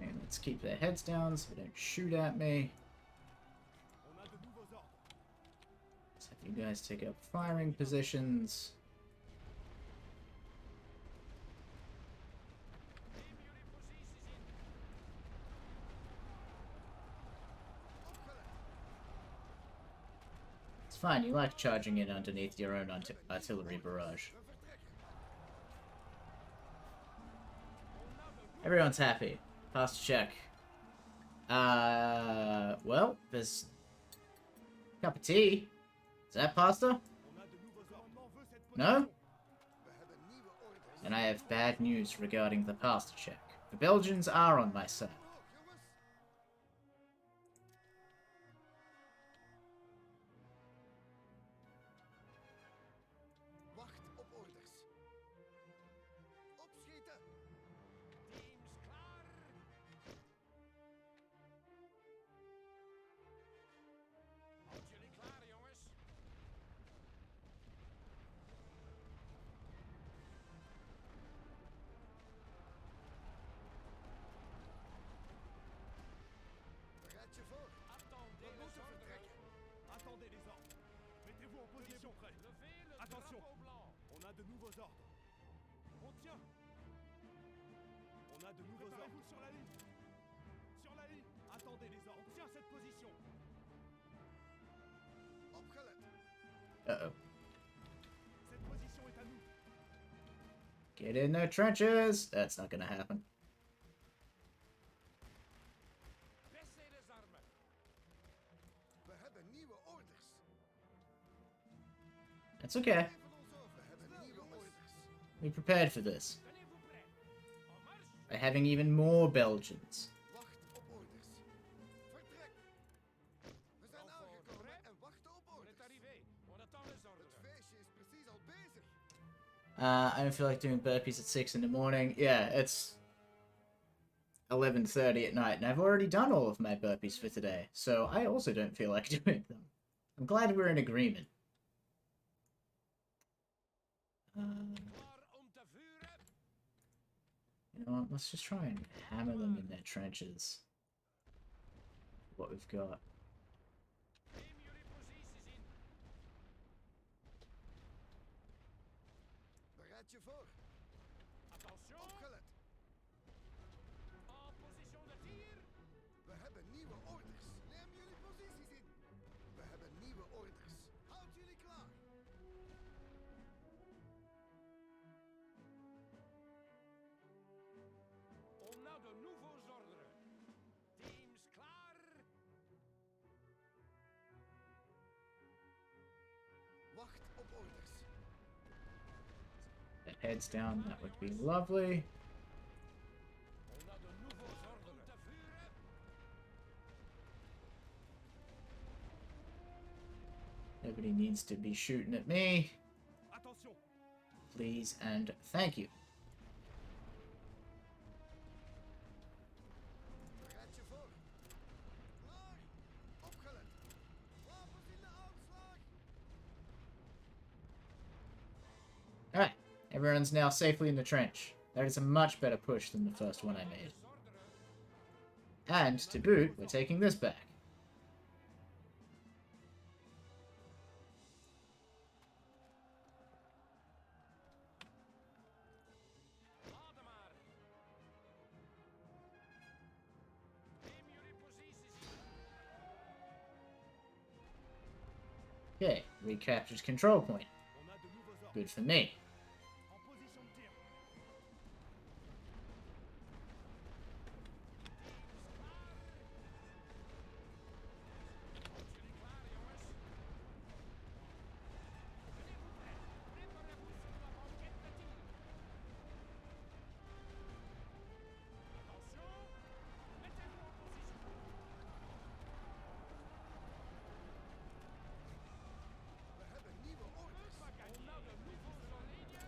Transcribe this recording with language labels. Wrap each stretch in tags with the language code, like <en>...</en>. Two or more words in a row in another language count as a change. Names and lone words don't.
<en>Let's keep their heads down so they don't shoot at me.</en> <fr>On a de nouveaux ordres.</fr> <en>Let's have you guys take up firing positions. It's fine, you like charging in underneath your own artillery barrage. Everyone's happy. Pasta check. Well, there's a cup of tea. Is that pasta?</en> <fr>On a de nouveaux ordres. On veut cette</fr> <en>No?</en> <fr>position.</fr> <nl>We hebben nieuwe orders.</nl> <en>And I have bad news regarding the pasta check. The Belgians are on my side.</en> <nl>Hoog, jongens. Wacht op orders. Opschieten. Teams klaar! Houd jullie klaar, jongens. Bereid je voor.</nl> <fr>Attendez</fr> <nl>We</nl> <fr>les</fr> <nl>moeten</nl> <fr>ordres.</fr> <nl>vertrekken.</nl> <fr>Attendez les ordres. Mettez-vous en position prêt. Levez le Attention. drapeau blanc. On a de nouveaux ordres. On tient. On a de nouveaux ordres. Préparez-vous sur la ligne. Sur la ligne. Attendez les ordres. On tient cette position.</fr> <nl>Opgelet. Uh-oh.</nl> <fr>Cette position est à nous.</fr> <en>Get in their trenches! That's not gonna happen.</en> <fr>Baissez les armes.</fr> <nl>We hebben nieuwe orders.</nl> <en>That's okay.</en> <nl>Geef ons over. We hebben nieuwe orders.</nl> <en>We prepared for this.</en> <fr>Tenez-vous prêts. En marche.</fr> <en>By having even more Belgians.</en> <nl>Wacht op orders. Vertrek. We zijn aangekomen en wachten op</nl> <fr>On</fr> <nl>orders.</nl> <fr>est arrivé. On attend les</fr> <nl>Het</nl> <fr>ordres.</fr> <nl>feestje is precies al bezig.</nl> <en>I don't feel like doing burpees at 6 in the morning. Yeah, it's 11:30 at night, and I've already done all of my burpees for today, so I also don't feel like doing them. I'm glad we're in agreement.</en> <nl>Klaar om te vuren.</nl> <en>You know what? Let's just try and hammer them in their trenches. What we've got.</en> <nl>Neem jullie posities in. Bereid je voor.</nl> <fr>Attention.</fr> <nl>Opgelet.</nl> <fr>En position de tir.</fr> <nl>We hebben nieuwe orders. Neem jullie posities in. We hebben nieuwe orders. Houd jullie klaar.</nl> <fr>On a de nouveaux ordres.</fr> <nl>Teams klaar. Wacht op orders.</nl> <en>That heads down, that would be lovely.</en> <fr>On a de nouveaux ordres.</fr> <nl>Om te vuren.</nl> <en>Nobody needs to be shooting at me.</en> <fr>Attention.</fr> <en>Please and thank you.</en> <nl>Bereid je voor. Klaar. Opgelet. Wapens in de aanslag.</nl> <en>Alright, everyone's now safely in the trench. That is a much better push than the first one I made.</en> <fr>Les ordres.</fr> <en>And, to boot, we're taking this back.</en> <nl>Laat maar. Neem jullie posities in.</nl> <en>Okay, recaptured control point.</en> <fr>On a de nouveaux ordres.</fr> <en>Good for me.</en> <fr>En position de tir.</fr> <nl>Jullie klaar, jongens?</nl> <fr>Tenez-vous prêts. Préparez-vous sur la banquette de tir. Attention. Mettez-vous en position.</fr> <nl>We hebben nieuwe orders.</nl> <fr>On a de nouveaux ordres.</fr>